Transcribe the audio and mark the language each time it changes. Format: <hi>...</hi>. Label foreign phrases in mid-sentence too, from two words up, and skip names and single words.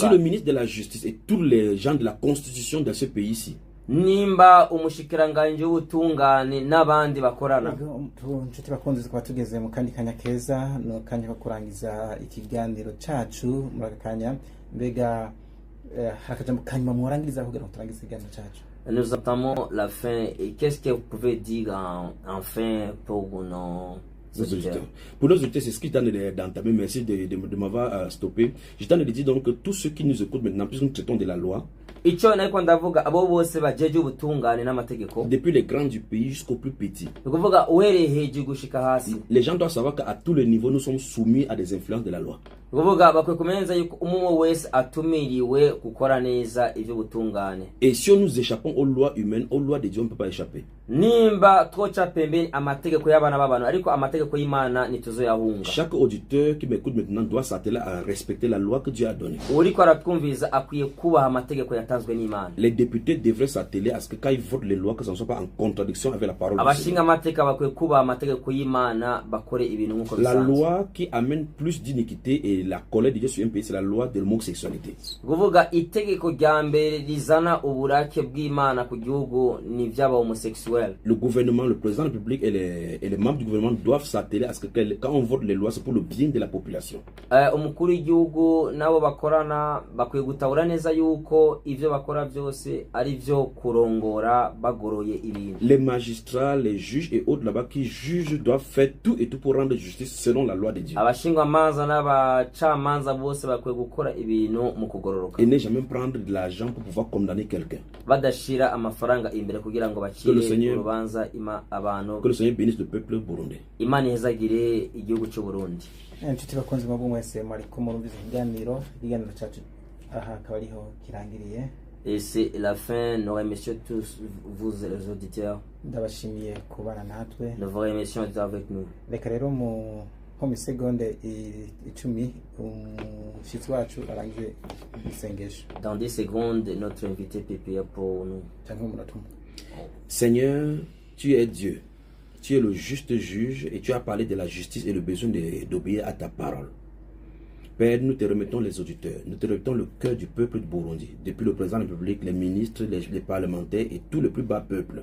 <fr>si le ministre de la justice et tous les gens de la constitution de ce pays ici,</fr> <rn>nimba umushikiranganje w'ubutungane n'abandi bakorana, nshuti bakunze tukaba tugeze mu kandi kanya keza no kanya ko kurangiza ikiganiro cacu muri aka kanya. Mbega hakajambo kanyuma murangiriza kugira ngo turangize ikiganiro cacu.</rn> <fr>Nous attendons la fin et qu'est-ce que vous pouvez dire en fin pour nos auditeurs? Pour nos auditeurs, c'est ce qui est en train d'entamer. Merci de m'avoir stoppé. J'étais en train de dire donc que tous ceux qui nous écoutent maintenant, puisque nous traitons de la loi,</fr> <rn>icyo nariko ndavuga abo bose bajeje ubutungane n'amategeko,</rn> <fr>depuis les grands du pays jusqu'au plus petit,</fr> <rn>ukuvuga uhereye hejuru gushika hasi,</rn> <fr>les gens doivent savoir qu'à tous les niveaux nous sommes soumis à des influences de la loi.</fr> <rn>ukuvuga bakwiye kumenza yuko umwe wese atumiriwe gukora neza ivyo butungane.</rn> <fr>Et si nous échappons aux lois humaines, aux lois de Dieu, on ne peut pas échapper.</fr> <rn>Nimba twoca pembeni amategeko y'abana b'abantu ariko amategeko y'Imana nituzoyahunga.</rn> <fr>Chaque auditeur qui m'écoute maintenant doit s'atteler à respecter la loi que Dieu a donnée.</fr> <rn>Uriko aratwumviza akwiye kubaha amategeko yatanzwe n'Imana.</rn> <fr>Les députés devraient s'atteler à ce que quand ils votent les lois, que ça ne soit pas en contradiction avec la parole de Dieu.</fr> <rn>Abashinga amateka bakwiye kubaha amategeko y'Imana bakore ibintu nkuko</rn> <fr>La</fr> <rn>bisanzwe.</rn> <fr>loi qui amène plus d'iniquité et la colère de Dieu sur un pays, c'est la loi de l'homosexualité.</fr> <rn>Kuvuga itegeko rya mbere rizana uburake bw'Imana ku gihugu ni vy'aba homosexuel.</rn> <fr>Le gouvernement, le président de la République et les membres du gouvernement doivent s'atteler à ce que quand on vote les lois, c'est pour le bien de la population.</fr> <rn>Umukuru w'igihugu nabo bakorana bakwiye gutahura neza yuko ivyo bakora byose ari vyo kurongora bagoroye ibintu.</rn> <fr>Les magistrats, les juges et autres là-bas qui jugent doivent faire tout et tout pour rendre justice selon la loi de Dieu.</fr> <rn>Abashingwamanza n'abacamanza bose bakwiye gukora ibintu mu kugororoka.</rn> <fr>Et ne jamais prendre de l'argent pour pouvoir condamner quelqu'un.</fr> <rn>Badashira amafaranga imbere kugira ngo bacire urubanza abantu.</rn> <fr>Que le Seigneur bénisse le peuple burundais.</fr> <rn>Imana ihezagire igihugu cy'u Burundi. Nshuti bakunze mwebwe mwese mariko murumviza ikiganiro cacu aha akaba ariho kirangiriye.</rn> <fr>Et c'est la fin. Nous remercions tous vous les auditeurs.</fr> <rn>Ndabashimiye kubana natwe.</rn> <fr>Nous vous remercions d'être avec nous.</fr> <rn>Reka rero mu segonde 10 umushitsi wacu arangize isengesho.</rn> <fr>Dans 10 secondes, notre invité peut prier pour nous. Seigneur, tu es Dieu. Tu es le juste juge et tu as parlé de la justice et le besoin d'obéir à ta parole. Père, nous te remettons les auditeurs, nous te remettons le cœur du peuple du Burundi, depuis le président de la République, les ministres, les parlementaires et tout le plus bas peuple.</fr>